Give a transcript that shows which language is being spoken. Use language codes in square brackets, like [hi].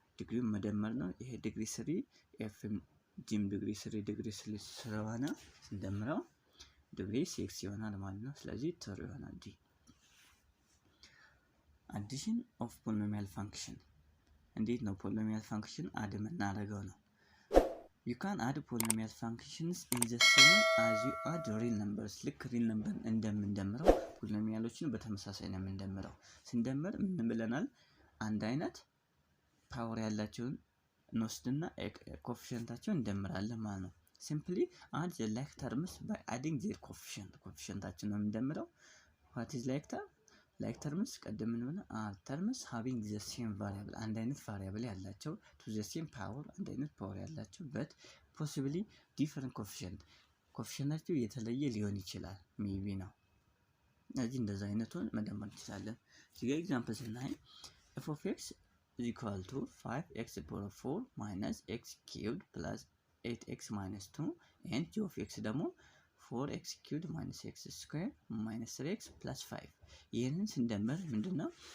[am] ዲግሪው መደመር ነው። ይሄ ዲግሪ 3 ኤፍ ጂም ዲግሪ 3 ስለሆነ ስንደምረው ዲግሪ 6 ይሆናል ማለት ነው። ስለዚህ ትሩ ይሆናል ዲ። አዲሽን ኦፍ ፖሊኖሚያል ፋንክሽን። እንዴት ነው ፖሊኖሚያል ፋንክሽን አድ የምናደርገው ነው? [en] You can add polynomial functions in the same as you add real numbers. [am] ልክ real number እንደምንደምረው ፖሊኖሚያሎችን በተመሳሳይ ነው የምንደምረው። ስንደምር ምን ብለናል? አንድ አይነት ፓወር ያላቸውን እንወስድና ኮኤፊሽንታቸውን እንደምራለን ማለት ነው። [en] simply add the like terms by adding their coefficient. [am] ኮኤፊሽንታችን ነው የምንደምረው። [en] what is like term? [am] like terms ቀደም ምን ብለናል? [en] are terms having the same variable. [am] አንድ አይነት ቫሪያብል ያላቸው [en] to the same power፣ [am] አንድ አይነት ፓወር ያላቸው [en] but possibly different coefficient። [am] ኮኤፊሽንታቸው የተለየ ሊሆን ይችላል ሜቢ ነው። ስለዚህ እንደዛ አይነቱን መደመር እንችላለን። እዚህ ጋር ኤግዛምፕል ስናይ [en] f of x is equal to 5x⁴ minus x³ plus 8x minus 2 and g of x [am] ደግሞ [en] 4x³ minus x² minus 3x plus 5። [am] ይሄንን ስንደምር ምንድነው?